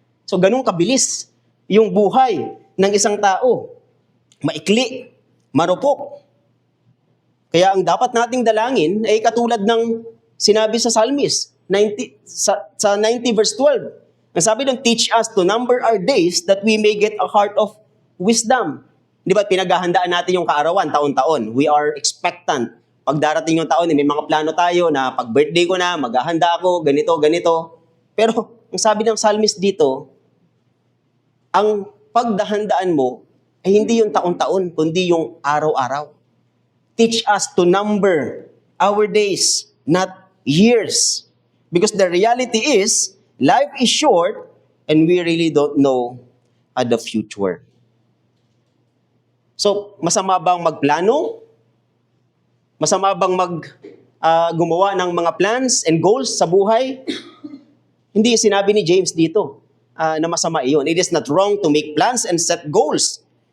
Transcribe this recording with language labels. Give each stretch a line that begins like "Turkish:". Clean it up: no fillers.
Filipino: So, ganun kabilis yung buhay ng isang tao. Maikli, marupok. Kaya ang dapat nating dalangin ay katulad ng sinabi sa Psalmist, sa 90 verse 12. Ang sabi doon,
English: teach us to number our days that we may get a heart of wisdom.
Filipino: Di ba, pinaghahandaan natin yung kaarawan taon-taon.
English: We are expectant.
Filipino: Pag darating yung taon, may mga plano tayo na pag birthday ko na, maghahanda ako, ganito. Pero, ang sabi ng Psalmist dito, ang pagdahandaan mo ay hindi yung taon-taon, kundi yung araw-araw.
English: Teach us to number our days, not years. Because the reality is, life is short and we really don't know the future.
Filipino: So, masama bang magplano? Masama bang gumawa ng mga
English: plans and goals
Filipino: sa buhay? Hindi sinabi ni James dito na masama iyon.
English: It is not wrong to make plans and set goals.